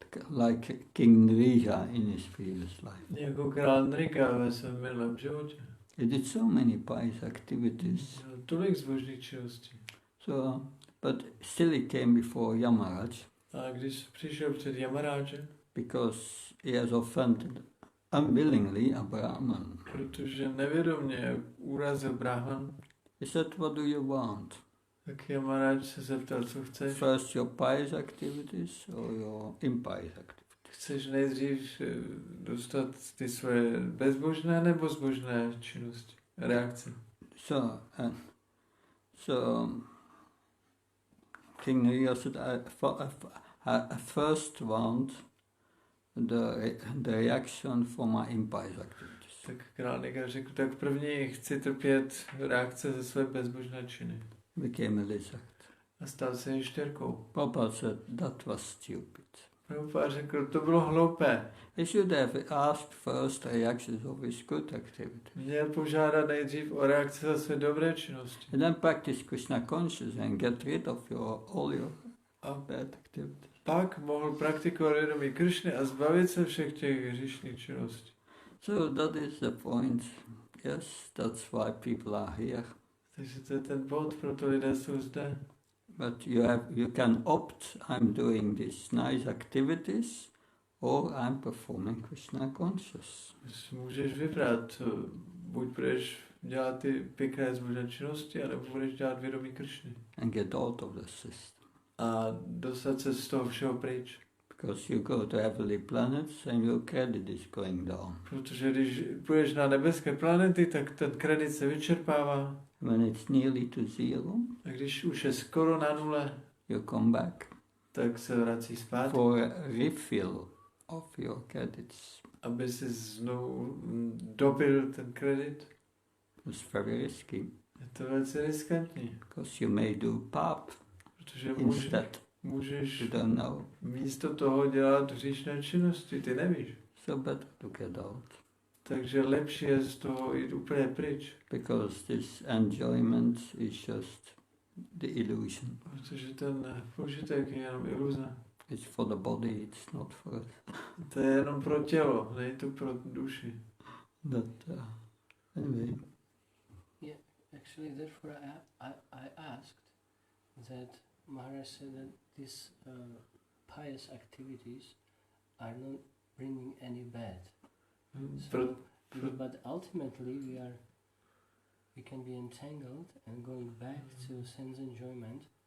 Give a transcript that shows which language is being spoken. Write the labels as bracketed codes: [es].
[en] Like King Nrija in his previous life. [cs] Jako král Nrika ve svém minulém životě. [en] He did so many pious activities. [cs] Tolik zbožných činností. [en] So, but still he came before Yamaraj. [cs] A když přišel před Yamaraje, [en] because he has offended unwillingly a Brahman. [cs] protože nevědomě urazil Brahman, [en] He said, what do you want? [cs] Tak Maharaj se zeptal, co chceš. [en] First your pious activities or your impious activities? [cs] Chceš nejdřív dostat ty svoje bezbožné nebo zbožné činnosti, reakce? [en] So King Nariya said, I first want the reaction for my impious activities. [cs] Tak král Nigar řekl, tak první chci trpět reakce ze své bezbožné činy. [en] Became a lizard. [cs] A stal se ještěrkou. [en] Prabhupada said, that was stupid. [cs] Prabhupada řekl, to bylo hloupé. [en] He should have asked first reactions of his good activities. [cs] Měl požádat nejdřív o reakce za své dobré činnosti. [en] And then practice Krishna consciousness and get rid of all your bad activities. [cs] Pak mohl praktikovat vědomí Kršny a zbavit se všech těch hříšných činností. [en] So that is the point. Yes, that's why people are here. [cs] Takže to je ten bod, proto lidé jsou zde. [en] But you can opt, I'm doing these nice activities, or I'm performing Krishna conscious. [cs] Můžeš vybrat, buď budeš dělat ty pěkné zbožné činnosti, anebo budeš dělat vědomí Kršny. [en] And get out of the system. [cs] A dostat se z toho všeho pryč. [en] Because you go to heavenly planets and your credit is going down. [cs] Protože když půjdeš na nebeské planety, tak ten kredit se vyčerpává. [en] When it's nearly to zero, [cs] A když už je skoro na nule, [en] you come back [cs] tak se vrací zpátky, [en] for a refill of your credits. [cs] aby si znovu dobil ten kredit. [en] It's very risky, [cs] Je to velice riskantní, [en] because you may do pap [cs] protože [en] instead. [cs] můžeš [en] You don't know. [cs] místo toho dělat hříšné činnosti, ty nevíš. [en] So better to get out. [cs] Takže lepší je z toho jít úplně pryč. [en] Because this enjoyment is just the illusion. [cs] Protože ten požitek je jenom iluze. [en] It's for the body, it's not for us. [cs] To je jenom pro tělo, není to pro duši. [en] Anyway. Yeah, actually, therefore I asked that Maharaj said that these pious activities are not bringing any bad. So, but ultimately we can be entangled and going back to sense enjoyment.